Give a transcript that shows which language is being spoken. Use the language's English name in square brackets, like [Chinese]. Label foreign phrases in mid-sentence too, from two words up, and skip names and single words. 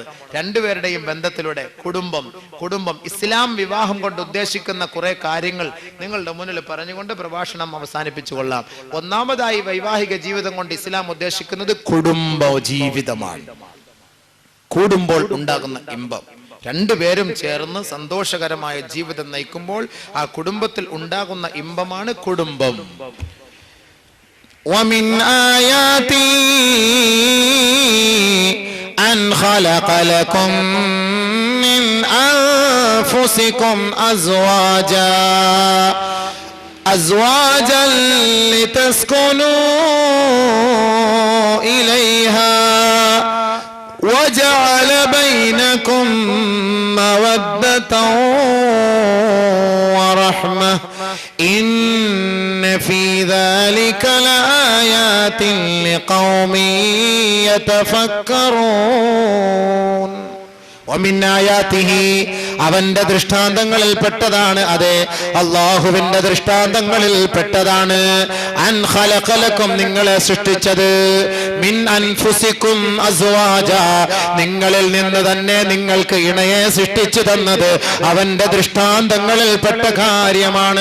[Malayalam] രണ്ടുപേരുടെയും ബന്ധത്തിലൂടെ കുടുംബം ഇസ്ലാം വിവാഹം കൊണ്ട് ഉദ്ദേശിക്കുന്ന കുറെ കാര്യങ്ങൾ നിങ്ങളുടെ മുന്നിൽ പറഞ്ഞുകൊണ്ട് പ്രഭാഷണം അവസാനിപ്പിച്ചു കൊള്ളാം. ഒന്നാമതായി, വൈവാഹിക ജീവിതം കൊണ്ട് ഇസ്ലാം ഉദ്ദേശിക്കുന്നത് കുടുംബ ജീവിതമാണ്. കൂടുമ്പോൾ ഉണ്ടാകുന്ന ഇമ്പം, രണ്ടുപേരും ചേർന്ന് സന്തോഷകരമായ ജീവിതം നയിക്കുമ്പോൾ ആ കുടുംബത്തിൽ ഉണ്ടാകുന്ന ഇമ്പമാണ് കുടുംബം. [Arabic] ومن آياته أن خلق لكم من أنفسكم أزواجا لتسكنوا إليها وجعل بينكم مودة ورحمة إن في ذلك لآيات لقوم يتفكرون. ومن آياته, [Malayalam] അവന്റെ ദൃഷ്ടാന്തങ്ങളിൽ പെട്ടതാണ്. അതെ, അല്ലാഹുവിന്റെ ദൃഷ്ടാന്തങ്ങളിൽ പെട്ടതാണ്. [Arabic] أن خلق لكم, [Malayalam] നിങ്ങളെ സൃഷ്ടിച്ചത്. [Arabic] من أنفسكم أزواجا, [Malayalam] നിങ്ങളിൽ നിന്ന് തന്നെ നിങ്ങൾക്ക് ഇണയെ സൃഷ്ടിച്ചു തന്നത് അവന്റെ ദൃഷ്ടാന്തങ്ങളിൽ പെട്ട കാര്യമാണ്.